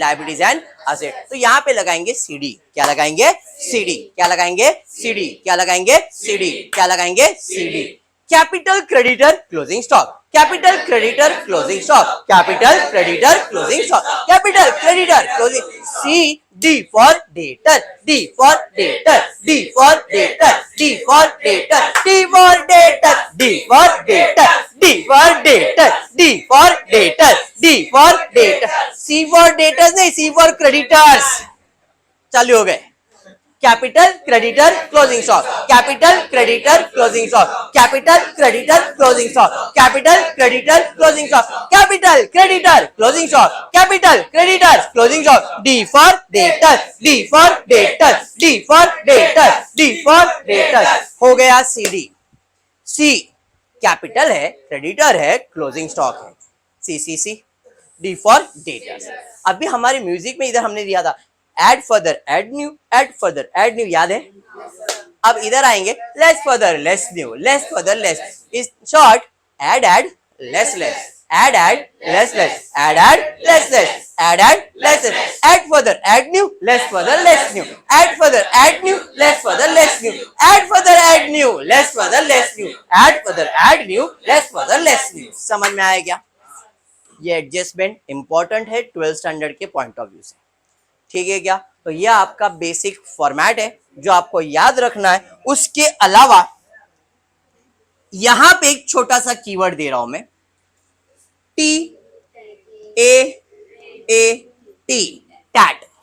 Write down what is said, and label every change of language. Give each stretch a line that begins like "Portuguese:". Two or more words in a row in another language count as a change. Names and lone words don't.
English: liabilities and asset.
Hindi: तो यहाँ पे लगाएंगे CD. क्या लगाएंगे? CD. क्या लगाएंगे? CD. क्या लगाएंगे? CD. क्या लगाएंगे? CD.
English: capital creditor closing stock, capital creditor closing stock, capital creditor closing stock, capital creditor closing. D for debtor, D for debtor, D for debtor, D for debtor, D for debtor, D for debtor, D for debtor, D for debtor, D for debtor. C for debtors नहीं, C for creditors.
Hindi: चालू हो गए.
English: capital creditor closing stock, capital creditor closing stock, capital creditor closing stock, capital creditor closing stock, capital creditor closing stock, capital creditor closing stock. D for debtor, D for debtor, D for debtor, D for debtor.
Hindi: हो गया CD. C कैपिटल है, क्रेडिटर है,
English: closing stock
Hindi: है.
English: CCC. D for debtors.
Hindi: अभी हमारे म्यूजिक में इधर हमने दिया था
English: add further, add new, add further, add new.
Hindi: याद है? अब इधर आएंगे
English: less further, less new, less further, less. is short add, add less, less, add, add less, less, add, add less, less, add, add less, less, add further, add new, less further, less new, add further, add new, less further, less new, add further, add new, less further, less new, add further, add new, less further, less new.
Hindi: समझ में आया क्या? ये
English: adjustment important
Hindi: है 12th स्टैंडर्ड के
English: point of view
Hindi: से. ठीक है क्या? तो यह आपका बेसिक फॉर्मेट है जो आपको याद रखना है। उसके अलावा यहां पे एक छोटा सा कीवर्ड दे रहा हूं मैं, टी ए ए टी, टैट।